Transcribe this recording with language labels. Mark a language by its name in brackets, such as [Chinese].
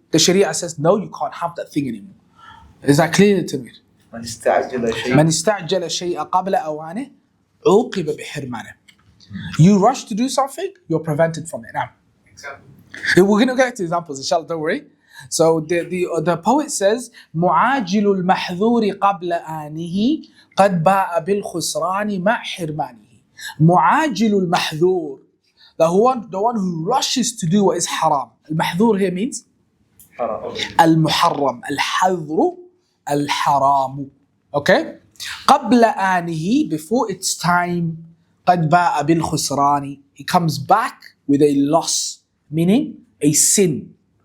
[English] The Sharia says, no, you can't have that thing anymore. Is that clear to me? [Arabic] مَنِ اسْتَعْجَلَ شَيْءَ قَبْلَ أَوَانِهِ عُوقِبَ بِحِرْمَانِهِ. You rush to do something, you're prevented from it. Now, we're going to get to examples, inshallah, don't worry. [English] So the poet says, [Arabic] مُعَاجِلُ الْمَحْذُورِ قَبْلَ آنِهِ قَدْ بَاءَ بِالْخُسْرَانِ مَعْ حِرْمَانِهِ. مُعَاجِلُ الْمَحْذُورِ, [English] the one who rushes to do what is haram. Al-mahdhur here means al-muharram, al-hadhru, al-haramu. Okay? [Arabic] قَبْلَ آنِهِ, [English] before its time. [Arabic] قَدْ بَاءَ بِالْخُسْرَانِ, [English] he comes back with a loss, meaning a sin.